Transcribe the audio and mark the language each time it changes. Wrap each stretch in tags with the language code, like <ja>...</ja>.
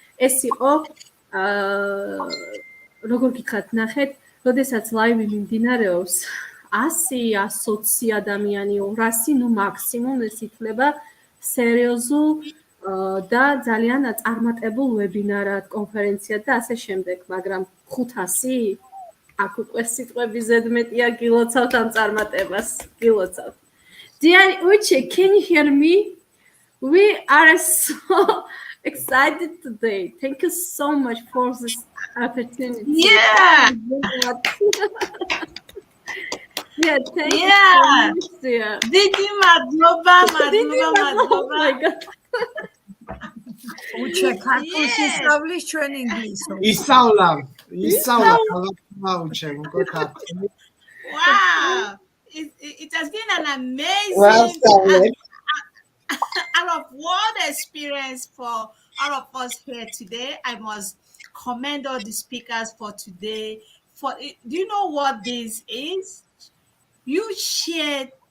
<ka>ეს იყო როგორ გითხრათ, ნახეთ, როდესაც ლაივი მიმდინარეობს, 100-120 ადამიანი, 200, ნუ მაქსიმუმ ეს ითვლება სერიოზულ და ძალიან წარმატებულ ვებინარად, კონფერენციად და ასე შემდეგ, მაგრამ 500 აქ უკვე სიტყვები ზედმეტია, გილოცავთ ამ წარმატებას, გილოცავთ.</ka> <en>Dear Uche, can you hear me? We are so excited today. Thank you so much for this opportunity. Yeah. Yeah, thank you so much, dear.</en> <ka>Didi madloba.</ka> <en>Oh my God.</en> <ka>უჩე ქართულს</ka> <en>Yes.</en> <ka>ისწავლის ჩვენ ინგლისურს. ისწავლა უჩე უკვე ქართული.</ka> <en>Wow. It has been an Well, amazing out of world experience for all of us here today. I must commend all the speakers for today. Do you know what this is? You shared.</en>